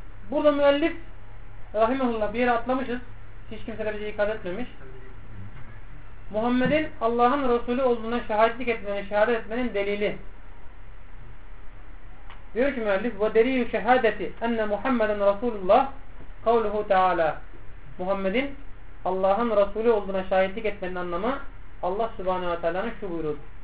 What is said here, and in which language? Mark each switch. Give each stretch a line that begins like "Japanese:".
Turkish: Burada müellif rahimahullah bir yere atlamışız. Hiç kimse de bizi ikaz etmemiş. Muhammed'in Allah'ın Resulü olduğuna şahitlik etmenin, şehadet etmenin delili. Diyor ki müellif,
Arabic: وَدَلِيُ شَهَادَةِ اَنَّ مُحَمَّدًا رَسُولُ اللّٰهِ قَوْلُهُ تَعَالَى.
Turkish: Muhammed'in Allah'ın Resulü olduğuna şahitlik etmenin anlamı Allah Subhanahu ve Teala'nın şu buyurdu.